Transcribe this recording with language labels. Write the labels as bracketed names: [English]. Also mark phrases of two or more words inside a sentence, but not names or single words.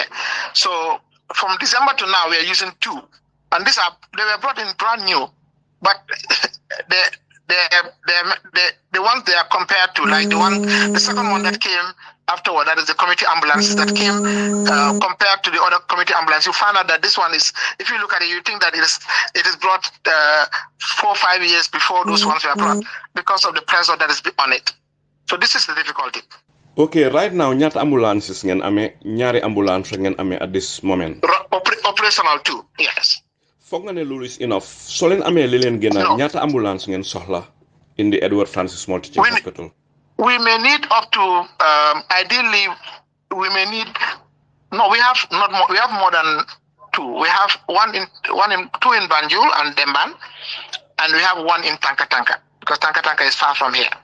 [English] So from December to now, we are using 2. And they were brought in brand new, but the ones they are compared to, like the second one that came afterward, that is the community ambulances that came compared to the other community ambulance. You find out that this one is, if you look at it, you think that it is brought 4 or 5 years before those ones were brought because of the pressure that is on it. So this is the difficulty. Okay, right now, [Wolof] ñaata ambulances ngeen amee, ñaari ambulance ngeen amee [English] at this moment? Operational 2, yes. [Wolof] Foog nga ne loolu [English] is enough. [Wolof] So leen amee li leen gën a ñaata ambulance ngeen soxla [English] in the Edward Francis Multi Hospital? We may need up to ideally we may need we have more than 2. We have 2 in Banjul and Demban, and we have 1 in Tanka because Tanka is far from here.